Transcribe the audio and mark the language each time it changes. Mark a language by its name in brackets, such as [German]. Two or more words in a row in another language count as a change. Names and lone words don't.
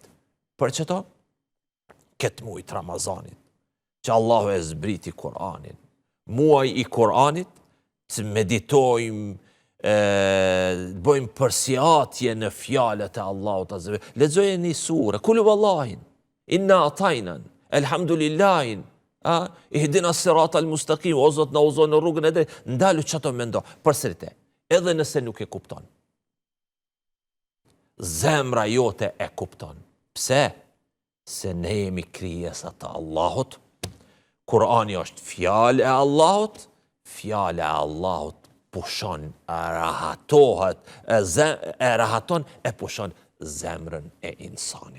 [Albanian] Për çeto, këtë muaj të Ramazanit, që Allahu e zbriti Kur'anin, muaj i Kur'anit, të meditojmë, bëjmë përsjatje në fjalët e Allahut [Arabic] عز وجل. [Albanian] Lexojë një sure, [Arabic] قل هو الله, إنا أعطيناك, [Albanian] elhamdulillahin, [Arabic] اهدنا الصراط المستقيم, [Albanian] o Zot na uzo në rrugën e drejtë, ndalu çato mendo, përsërite, edhe nëse nuk e kupton. Zemra jote e kupton. Pse? Se ne jemi krijesa të Allahut. Kur'ani është fjalë e Allahut, fjala e Allahut pushon, rahaton e pushon zemrën e insanit.